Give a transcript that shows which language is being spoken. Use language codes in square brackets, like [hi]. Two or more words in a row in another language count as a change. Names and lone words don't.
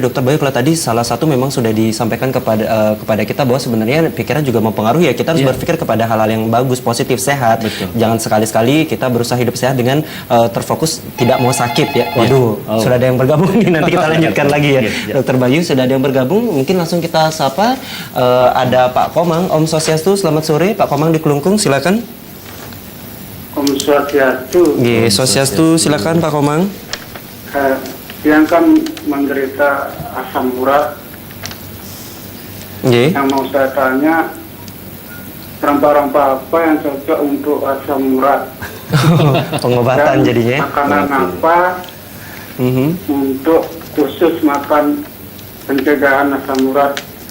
[id] Dokter Bayu, kalau tadi salah satu memang sudah disampaikan kepada kita bahwa sebenarnya pikiran juga mempengaruhi ya. Kita harus berpikir kepada hal-hal yang bagus, positif, sehat. Jangan sekali-sekali kita berusaha hidup sehat dengan terfokus tidak mau sakit ya. Waduh, sudah ada yang bergabung nih, nanti kita lanjutkan lagi ya. Dokter Bayu sudah ada yang bergabung, mungkin langsung kita sapa. Ada Pak Komang, [ban] Om Swastiastu, [id] selamat sore. Pak Komang di Kelungkung, silakan. [ban] Om Swastiastu. [id] Swastiastu, silakan Pak Komang. Yang kan menderita asam urat. Yang mau saya tanya, rempah-rempah apa yang cocok untuk asam urat? Pengobatan jadinya. Makanan apa untuk khusus makan pencegahan asam urat?